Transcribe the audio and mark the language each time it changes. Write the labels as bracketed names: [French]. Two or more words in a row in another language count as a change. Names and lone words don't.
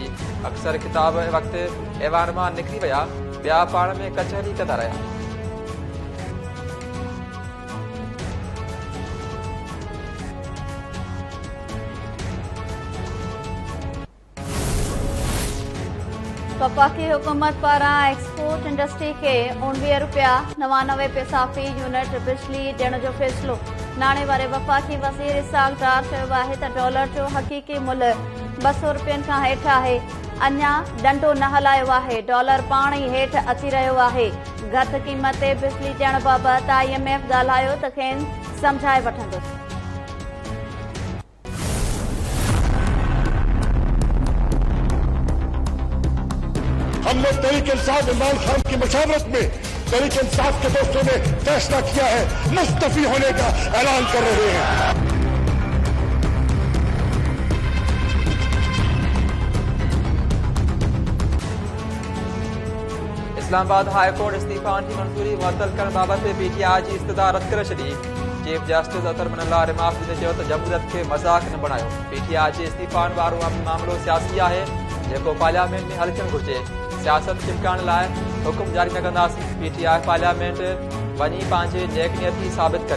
[Sindhi] अक्सर खिताब वक़्तु ऐवान मां निकिरी विया, ॿिया पाण में कचहरी कंदा रहिया। वफ़ाक़ी हुकूमत पारां [English] export industry [Sindhi] के ₹99 फी यूनिट बिजली ॾियण जो फ़ैसिलो। नाणे वारे वफ़ाक़ी वज़ीर इसाक डार चयो आहे त डॉलर जो हक़ीक़ी मुल्ह 200 रुपयनि खां हेठि आहे। अञा डंडो न हलायो आहे। डॉलर पाण ई हेठि अची रहियो आहे। घटि क़ीमत ते बिजली ॾियण बाबति IMF ॻाल्हायो त खेनि समझाए वठंदुसि। [Urdu] ہم نے تحریک انصاف عمران خان کی مشاورت میں تحریک انصاف کے دوستوں نے فیصلہ کیا ہے، مستعفی ہونے کا اعلان کر رہے ہیں. [Sindhi] इस्लामाबाद हाई कोर्ट इस्तीफ़ा की मंजूरी मुअत्तल करण बाबति PTI जी इस्तदा रद्द करे छॾी। चीफ जस्टिस अतर मनल्ला रिमाफ़ ने चयो त जमहूरियत खे मज़ाक न बणायो। PTI जे इस्तीफ़ान वारो मामिलो सियासी आहे जेको पार्लियामेंट में हल थियणु घुरिजे। सियासत चिमकाइण लाइ हुकुम जारी न कंदासीं। PTI पार्लियामेंट वञी पंहिंजे नेकनियती साबित करे।